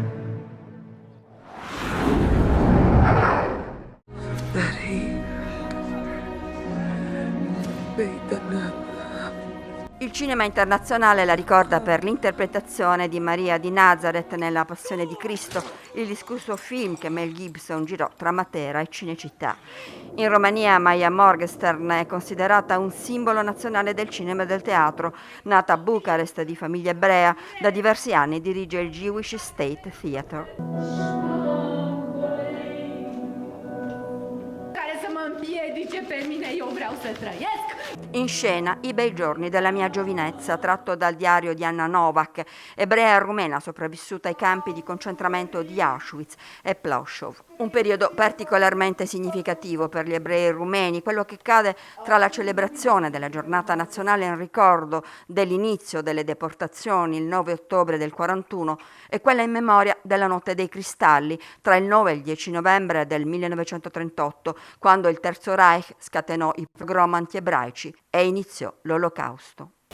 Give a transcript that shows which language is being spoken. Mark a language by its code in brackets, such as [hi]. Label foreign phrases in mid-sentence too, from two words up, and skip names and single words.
[it] Il cinema internazionale la ricorda per l'interpretazione di Maria di Nazareth nella Passione di Cristo, il discusso film che Mel Gibson girò tra Matera e Cinecittà. In Romania Maja Morgenstern è considerata un simbolo nazionale del cinema e del teatro. Nata a Bucarest di famiglia ebrea, da diversi anni dirige il Jewish State Theatre. [ro] Care să mă împiedice pe mine, eu vreau să trăiesc. [it] In scena I bei giorni della mia giovinezza, tratto dal diario di Anna Novak, ebrea rumena sopravvissuta ai campi di concentramento di Auschwitz e Plošov. Un periodo particolarmente significativo per gli ebrei rumeni, quello che cade tra la celebrazione della giornata nazionale in ricordo dell'inizio delle deportazioni il 9 ottobre del 41 e quella in memoria della notte dei cristalli tra il 9 e il 10 novembre del 1938, quando il Terzo Reich scatenò i pogrom antiebraici e iniziò l'Olocausto.